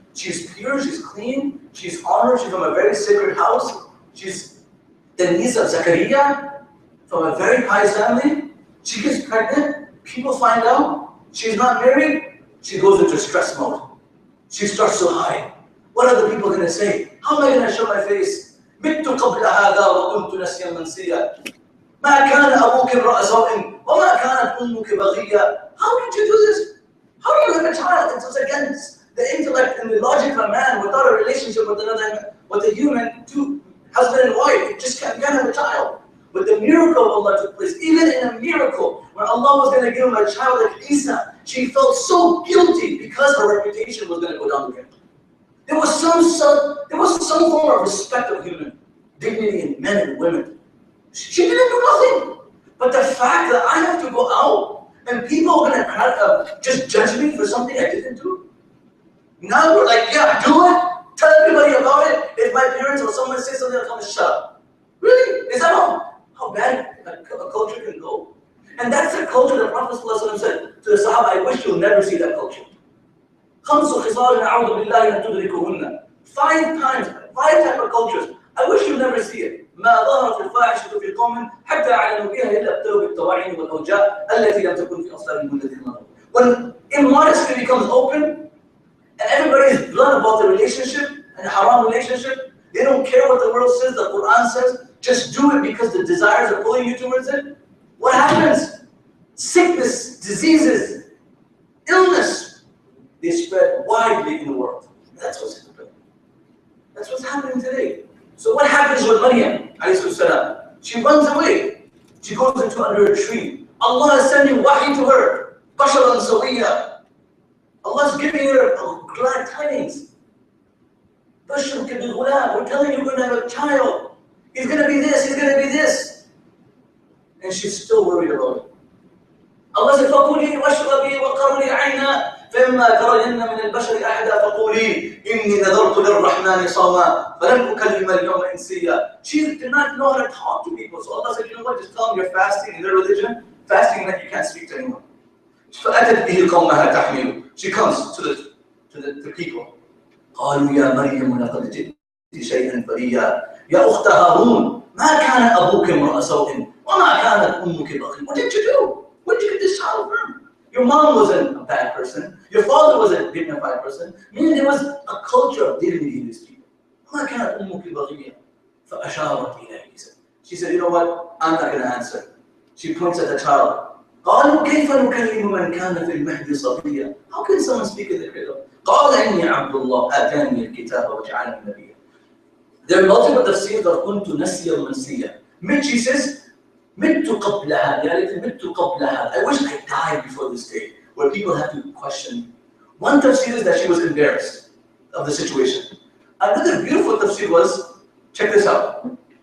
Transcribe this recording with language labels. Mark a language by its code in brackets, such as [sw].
[en] She's pure, she's clean, she's honored, she's from a very sacred house. She's the niece of Zachariah, from a very pious family. She gets pregnant, people find out, she's not married, she goes into stress mode. She starts to hide. What are the people going to say? How am I going to show my face? [ar] مت قبل هذا وكنت نسيا منسيا. ما كان أبوك امرأ سوء وما كانت أمك بغيا. [en] How did you do this? How do you have a child? It's against the intellect and the logic of a man without a relationship with a human, 2 husband and wife. You just can't have a child. But the miracle of Allah took place. Even in a miracle, when Allah was going to give him a child like Isa, she felt so guilty because her reputation was going to go down again. There was some form of respect of human dignity in men and women. She didn't do nothing. But the fact that I have to go out and people are going to just judge me for something I didn't do. Now we're like, yeah, do it. Tell everybody about it. If my parents or someone says something, I'll come and shut up. Really? Is that how bad a culture can go? And that's the culture that Prophet ﷺ said to the Sahaba, I wish you'll never see that culture. [ar] 5 خصال أعوذ بالله أن تدركوهن. [en] 5 times, 5 type of cultures. I wish you'll never see it. [ar] ما ظهرت الفاحشة في قوم حتى أعلنوا بها إلا ابتلوا بالطواعين والأوجاع التي لم تكن في أصلابهم الذين مضوا. [en] When immodesty becomes open and everybody is blunt about the relationship and the haram relationship, they don't care what the world says, the Quran says, just do it because the desires are pulling you towards it. What happens? Sickness, diseases, illness. They spread widely in the world. That's what's happening. That's what's happening today. So what happens with Maryam, alayhi salam? She runs away. She goes into under a tree. Allah is sending wahi to her. [ar] Basharan Sawiya. [en] Allah is giving her glad tidings. [ar] Basharuka bil ghulam. [en] We're telling you you're going to have a child. He's going to be this, he's going to be this. And she's still worried about it. Allah said, [ar] فَقُولِي وَاشْرَبِي وَقَرِّي عَيْنَا فَإِمَّا تَرَيِنَّ مِنَ الْبَشَرِ أَحَدًا فَقُولِي إِنِّي نَذَرْتُ لِلرَّحْمَنِ صَوْمًا فَلَنْ أُكَلِّمَ الْيَوْمَ إِنسِيًّا. [en] She did not know how to talk to people. So Allah said, you know what, just tell them you're fasting in their religion. Fasting meant you can't speak to anyone. [ar] فَأَتَتْ بِهِ قَوْمَهَا تَحْمِلُ. [en] She comes to the people. [ar] قالوا يا مريم لقد جئت شيئا فريا يا أخت هارون ما كان أبوك امرأ سوء وما كانت أمك بغيا. [en] What did you do? Where did you get this child from? Your mom wasn't a bad person. Your father wasn't a dignified person. Meaning there was a culture of dignity in these people. [ar] ما كانت أمك بغيا فأشارت إليه. [en] She said, you know what? I'm not going to answer. She points at the child. [ar] قالوا كيف نكلم من كان في المهد صبيا. [en] How can someone speak in the cradle? [ar] قال إني عبد الله آتاني الكتاب وجعلني نبيا. [en] There are multiple tafsirs of [ar] كنت نسيا منسيا. [en] She says [ar] مت قبلها. يا ليت مت قبلها. [en] I wish I died before this day, where people have to question. One tafsir is that she was embarrassed of the situation. Another beautiful tafsir was, check this out.